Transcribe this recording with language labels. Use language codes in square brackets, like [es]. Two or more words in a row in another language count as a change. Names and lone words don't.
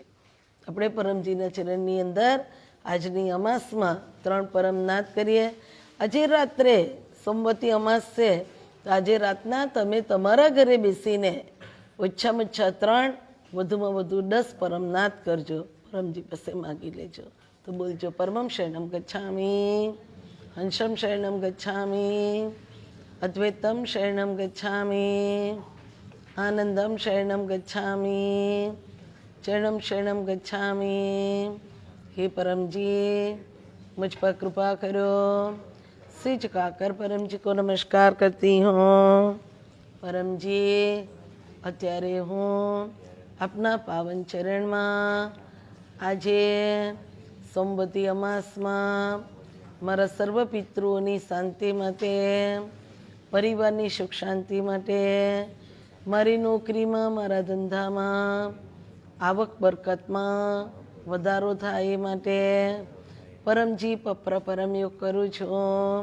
[gu] આપણે પરમજીના ચરણની અંદર આજની અમાસમાં 3 પરમનાદ કરીએ. આજે રાત્રે સોમવતી અમાસ છે, તો આજે રાતના તમે તમારા ઘરે બેસીને ઓછામાં ઓછા 3, વધુમાં વધુ 10 પરમનાદ કરજો. પરમજી પાસે માગી લેજો. તો બોલજો: [sa] परमं शरणम् गच्छामि, हंसम् शरणम् गच्छामि, अद्वैतम् शरणम् गच्छामि, आनन्दम् शरणम् गच्छामि, चरणम् शरणम् गच्छामि. [hi] हे परमजी, मुझ पर कृपा करो. सिर झुकाकर परम जी को नमस्कार करती हूँ. [gu] परमजी, અત્યારે હું આપના પાવન ચરણમાં આજે સોમવતી અમાસમાં મારા સર્વ પિતૃઓની શાંતિ માટે, પરિવારની સુખ શાંતિ માટે, મારી નોકરીમાં, મારા ધંધામાં, આવક બરકતમાં વધારો થાય એ માટે પરમજી પરમયોગ કરું છું.